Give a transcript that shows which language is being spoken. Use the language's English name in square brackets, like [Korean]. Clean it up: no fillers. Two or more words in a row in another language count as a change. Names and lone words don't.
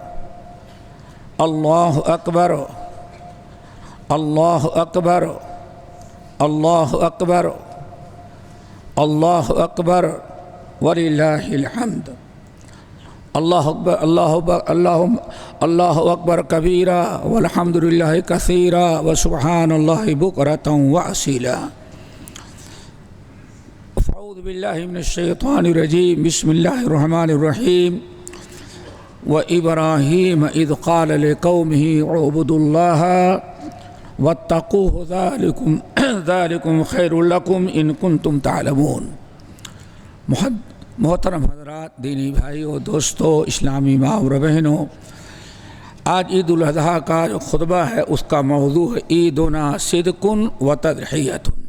[Arabic] اللہ اکبر اللہ اکبر اللہ اکبر اللہ اکبر وللہ الحمد اللہ اکبر اللہ اکبر اللہ اکبر کبیرا والحمد للہ کثیرا وسبحان اللہ بکرۃ واصیلا اعوذ باللہ من الشیطان الرجیم بسم اللہ الرحمن الرحیم وإبراہیم اذ قال لقومہ اعبدوا اللہ واتقوہ ذالکم خیر لکم ان کنتم تعلمون۔ [Urdu] محترم حضرات، دینی بھائیوں، دوستوں، اسلامی ماں اور بہنوں، آج عید الاضحیٰ کا جو خطبہ ہے اس کا موضوع ہے [Arabic] عیدنا صدق و تضحیۃ۔